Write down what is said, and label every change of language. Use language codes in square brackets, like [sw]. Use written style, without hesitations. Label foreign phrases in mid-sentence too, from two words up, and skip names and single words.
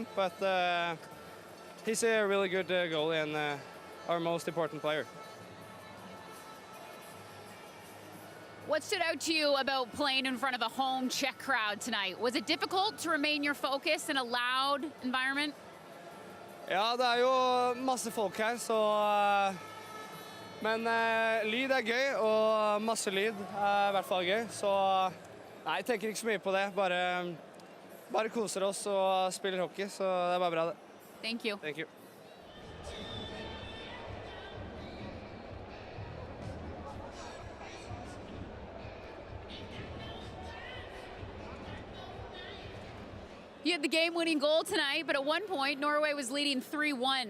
[en] But he's a really good goalie and our most important player. What stood out to you about playing in front of a home Czech crowd tonight? Was it difficult to remain your focus in a loud environment? [no] Ja, det jo masse folk her, så men lyd gøy, og masse lyd I hvert fall gøy, så nei, jeg tenker ikke så mye på det, bare koser oss og spiller hockey, så det bare bra det. [en] Thank you. Thank you. You had the game-winning goal tonight, but at one point, Norway was leading 3-1.